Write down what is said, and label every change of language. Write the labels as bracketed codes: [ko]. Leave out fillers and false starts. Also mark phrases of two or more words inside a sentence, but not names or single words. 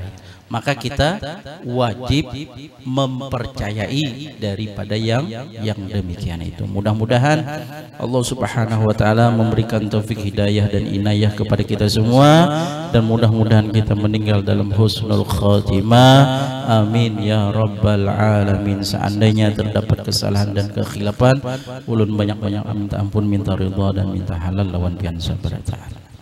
[id] Maka kita wajib mempercayai daripada yang demikian itu. Mudah-mudahan Allah [ar] Subhanahu wa taala [id] memberikan taufik hidayah dan inayah kepada kita semua, dan mudah-mudahan kita meninggal dalam [ar] husnul khatimah. Amin ya rabbal alamin. [bjn] Seandainya terdapat kesalahan dan kekhilafan, ulun banyak-banyak minta ampun, minta ridha dan minta halal lawan pian sabar ta'ala.